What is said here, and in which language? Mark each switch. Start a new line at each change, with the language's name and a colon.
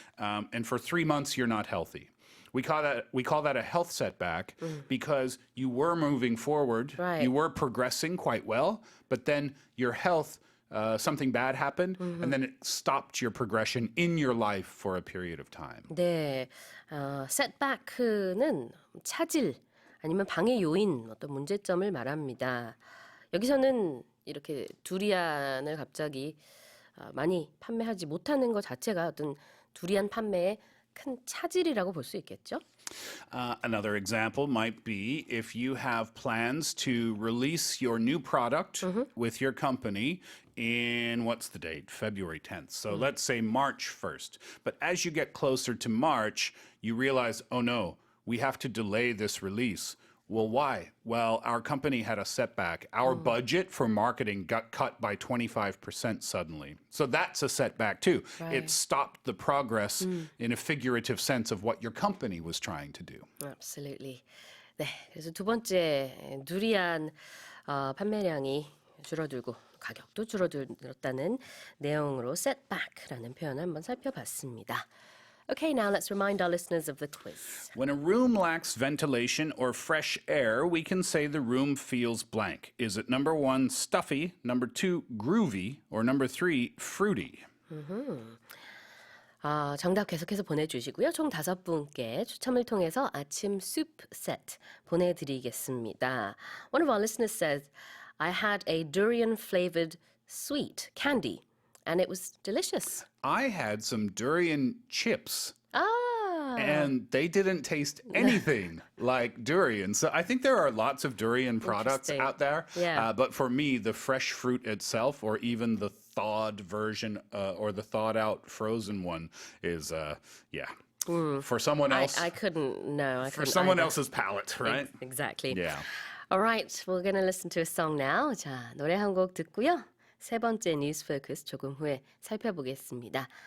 English: And for 3 months, you're not healthy. We call that a health setback because you were moving forward, Right. you were progressing quite well, but then your health something bad happened, and then it stopped your progression in your life for a period of time.
Korean: 네, setback는 차질 아니면 방해 요인 어떤 문제점을 말합니다. 여기서는 이렇게 두리안을 갑자기 많이 판매하지 못하는 것 자체가 어떤 두리안 판매의 큰 차질이라고 볼 수 있겠죠?
English: Another example might be if you have plans to release your new product with your company in, what's the date? February 10th. So let's say March 1st. But as you get closer to March, you realize, oh no, we have to delay this release. Well, why? Well, our company had a setback. Our budget for marketing got cut by 25% suddenly. So that's a setback too. Right. It stopped the progress in a figurative sense of what your company was trying to do. Absolutely.
Korean: 네, 그래서 두 번째 두리안 판매량이 줄어들고 가격도 줄어들었다는 내용으로 setback라는 표현을 한번 살펴봤습니다.
English: Okay, now let's remind our listeners of the quiz. When a room lacks ventilation or fresh air, we can say the room feels blank. Is it number 1, stuffy, number 2, groovy, or number 3, fruity?
Korean: 정답 계속해서 보내주시고요. 총 5분께 추첨을 통해서 아침 soup set 보내드리겠습니다.
English: One of our listeners says, I had a durian-flavored sweet candy, and it was delicious. I had some durian chips, Ah, and they didn't taste anything like durian. So I think there are lots of durian products Interesting. out there. Yeah. But for me, the fresh fruit itself, or even the thawed version or the thawed out frozen one is, for someone else. I couldn't, no, I for couldn't someone either. else's palate, right? Exactly. Yeah. All right, we're going to listen to a song now.
Korean: 자, 노래 한 곡 듣고요. 세 번째 뉴스 포커스 조금 후에 살펴보겠습니다.